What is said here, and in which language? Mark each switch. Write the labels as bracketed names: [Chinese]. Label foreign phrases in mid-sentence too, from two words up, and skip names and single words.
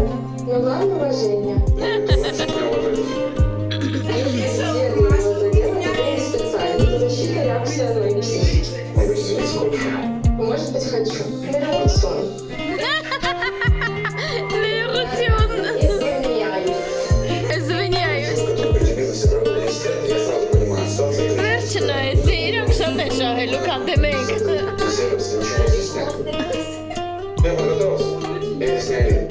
[Russian] Но главное уважение. Специально. Это защита реакция на эмоции. Может быть, хочу. Наверное, сон. Извиняюсь. Я сразу понимаю ситуацию. [Armenian] Վերջնայից իրենք շատ են շահելու, քան թե մենք։ [Russian] Я подготовился. Я здесь не один.